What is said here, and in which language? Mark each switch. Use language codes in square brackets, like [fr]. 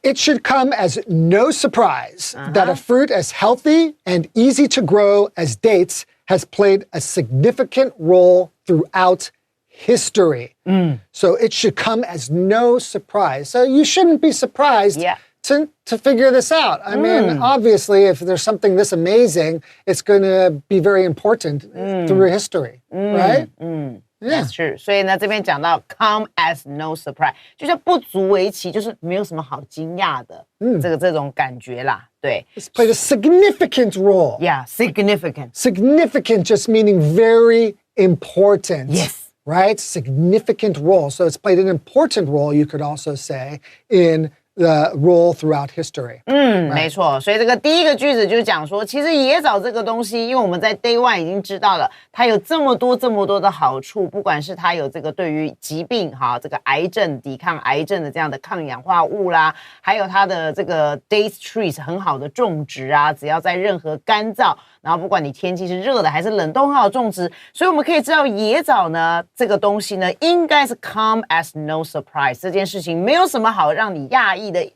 [en] It should come as no surprise that a fruit as healthy and easy to grow as dates has played a significant role throughout history. So it should come as no surprise. So you shouldn't be surprised to figure this out. I mean, obviously, if there's something this amazing, it's going to be very important through history, right? That's true. [zh] 所以呢，这边讲到 [en] come as no surprise， [zh] 就叫不足为奇，就是没有什么好惊讶的，这种感觉啦，对。 [en] It's played a significant role. Yeah, significant. Significant just meaning very important. Yes. Right? Significant role. So it's played an important role, you could also say, in the role throughout history. [zh] 没错，所以这个第一个句子就讲说，其实椰枣这个东西，因为我们在 Day 1已经知道了，它有这么多的好处，不管是它有这个对于疾病这个癌症抵抗癌症的这样的抗氧化物啦，还有它的这个 date trees 很好的种植啊，只要在任何干燥，然后不管你天气是热的还是冷都很好种植，所以我们可以知道椰枣呢这个东西呢，应该是 [en] come as no surprise， [zh] 这件事情没有什么好让你讶异的。